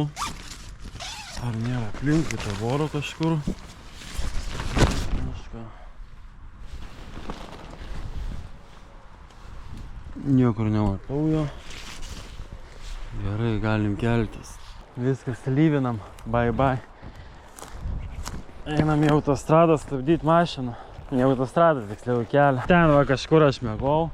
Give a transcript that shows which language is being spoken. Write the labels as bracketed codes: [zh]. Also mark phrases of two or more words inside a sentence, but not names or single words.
[lt] Ar nėra aplinkui tavoro kažkur? Niekur nematau jo. Gerai, galim keltis. Viskas lyvinam. [en] Bye bye. [lt] Einam į autostradą stabdyti mašiną. Ne autostradą, tiksliau kelią. Ten va kažkur aš mėgau.